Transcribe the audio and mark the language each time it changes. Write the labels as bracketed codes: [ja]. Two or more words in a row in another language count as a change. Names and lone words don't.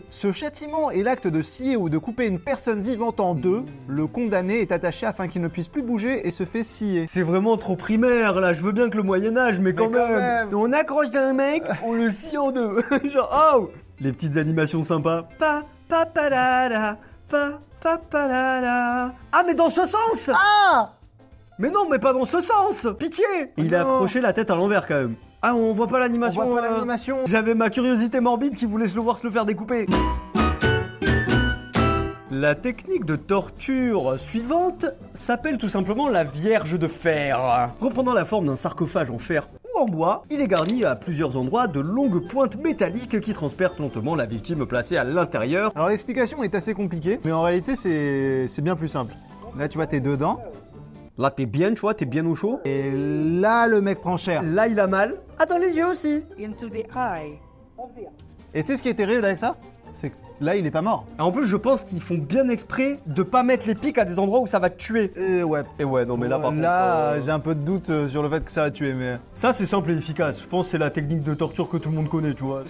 [fr] Ce châtiment est l'acte de scier ou de couper une personne vivante en deux. Le condamné est attaché afin qu'il ne puisse plus bouger et se fait scier. C'est vraiment trop primaire, là. Je veux bien que le Moyen-Âge, mais quand même. On accroche un mec, on le scie en deux. Genre, oh! Les petites animations sympas. Pa-pa-pa-la-la, pa-pa-pa-la-la. Ah, mais dans ce sens! Ah! Mais non, mais pas dans ce sens! Pitié! Il a accroché la tête à l'envers quand même. Ah, on voit pas l'animation. On voit pas l'animation. J'avais ma curiosité morbide qui voulait se le voir se le faire découper. La technique de torture suivante s'appelle tout simplement la Vierge de fer. Reprenant la forme d'un sarcophage en fer ou en bois, il est garni à plusieurs endroits de longues pointes métalliques qui transpercent lentement la victime placée à l'intérieur. Alors l'explication est assez compliquée, mais en réalité c'est bien plus simple. Là tu vois t'es dedans. Là, t'es bien, tu vois, t'es bien au chaud. Et là, le mec prend cher. Là, il a mal. Ah, dans les yeux aussi. [en] Into the eye. [fr] Et tu sais ce qui est terrible avec ça? C'est que Là, il est pas mort. En plus, je pense qu'ils font bien exprès de pas mettre les pics à des endroits où ça va te tuer. Et ouais. Et ouais, non mais là par contre... J'ai un peu de doute sur le fait que ça va tuer, mais... Ça c'est simple et efficace, je pense que c'est la technique de torture que tout le monde connaît, tu vois.